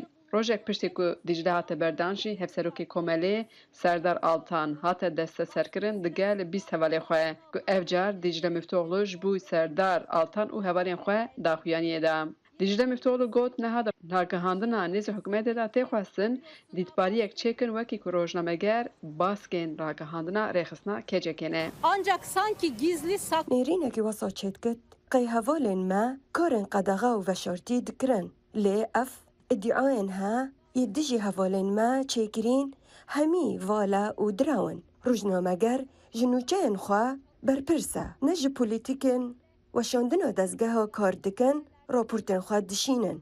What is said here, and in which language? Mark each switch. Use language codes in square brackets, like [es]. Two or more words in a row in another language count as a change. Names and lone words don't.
[ku] Rojek piştî ku Dicle hate berdan jî hevserokê komelê Serdar Altan hate desteserkirin digel 20 hevalê xwe ku ev car Dicle Müftüoğlu ji bo Serdar Altan û hevalên xwe daxuyaniyê da. Dicle Müftüoğlu got neha ragihandina nêzê hikûmetê de tê xwestin dîtbariyek çêkin wekî ku rojnameger baskên ragihandina rêxistina kecekê ne. [tr] Ancak sanki gizli sak [ku] nêrînekî wesa çêtkit qey hevalên me karên qedexa û veşartî dikirin lê ev iddiayên he yê dijî hevalên me çêkirîn hemî vala û dirawin. Rojnameger ji nûçeyên xwe berpirs e, ne ji polîtîkên weşandina dezgeha kar dikin raportên xwe dişînin.